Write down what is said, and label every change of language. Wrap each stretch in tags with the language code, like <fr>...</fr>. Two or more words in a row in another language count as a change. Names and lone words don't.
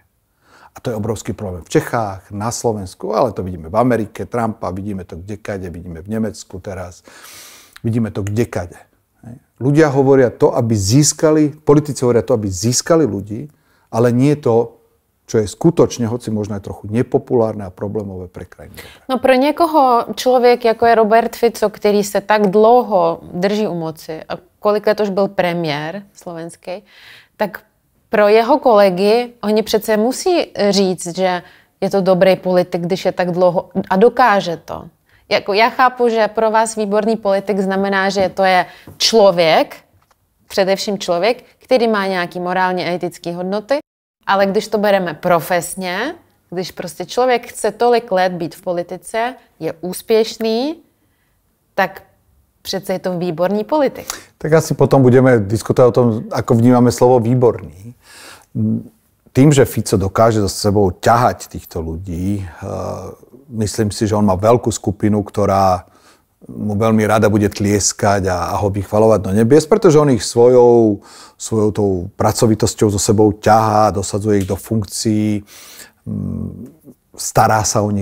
<sk>A to je obrovský problém v Čechách, na Slovensku, ale to vidíme v Amerike, Trumpa, vidíme to kdekade, vidíme v Nemecku teraz, vidíme to kdekade. ľudia hovoria to, aby získali, politici hovoria to, aby získali ľudí, ale nie to, čo je skutočne, hoci možno aj trochu nepopulárne a problémové pre krajinu.</sk> <cs>No pro někoho člověk, jako je Robert Fico, který se tak dlouho drží u moci, a kolik let už byl premiér slovenský, tak pro jeho kolegy, oni přece musí říct, že je to dobrý politik, když je tak dlouho a dokáže to. Jako já chápu, že pro vás výborný politik znamená, že to je člověk, především člověk, který má nějaký morálně etické hodnoty, ale když to bereme profesně, když prostě člověk chce tolik let být v politice, je úspěšný, tak přece je to výborný politik.</cs> <sk>Tak asi potom budeme diskutovať o tom, ako vnímame slovo výborný. Tým, že Fico dokáže so sebou ťahať týchto ľudí, myslím si, že on má veľkú skupinu, ktorá mu veľmi rada bude tlieskať a ho vychvalovať do nebies, pretože on ich svojou tou pracovitosťou so sebou ťahá, dosadzuje ich do funkcií, stará sa o nich.</sk>